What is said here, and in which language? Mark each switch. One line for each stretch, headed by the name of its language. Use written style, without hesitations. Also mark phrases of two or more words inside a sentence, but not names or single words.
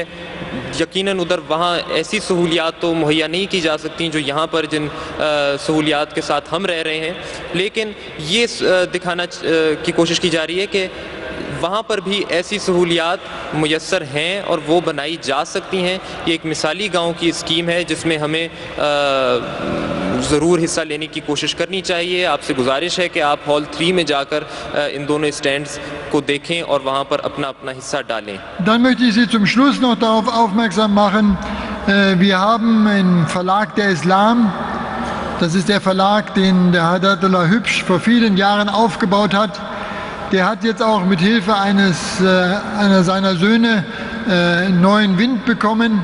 Urdu: یقیناً ادھر وہاں ایسی سہولیات تو مہیا نہیں کی جا سکتی جو یہاں پر جن سہولیات کے ساتھ ہم رہ رہے ہیں، لیکن یہ دکھانا کی کوشش کی جا رہی ہے کہ وہاں پر بھی ایسی سہولیات میسر ہیں اور وہ بنائی جا سکتی ہیں. یہ ایک مثالی گاؤں کی اسکیم ہے جس میں ہمیں ضرور حصہ لینے کی کوشش کرنی چاہیے. آپ سے گزارش ہے کہ آپ ہال 3 میں جا کر ان دونوں اسٹینڈز کو دیکھیں اور وہاں پر اپنا اپنا حصہ ڈالیں.
German: Dann möchte ich Sie zum Schluss noch darauf aufmerksam machen, wir haben einen Verlag der Islam. Das ist der Verlag, den der Hadratullah Hübsch vor vielen Jahren aufgebaut hat. Der hat jetzt auch mit Hilfe einer seiner Söhne neuen Wind bekommen.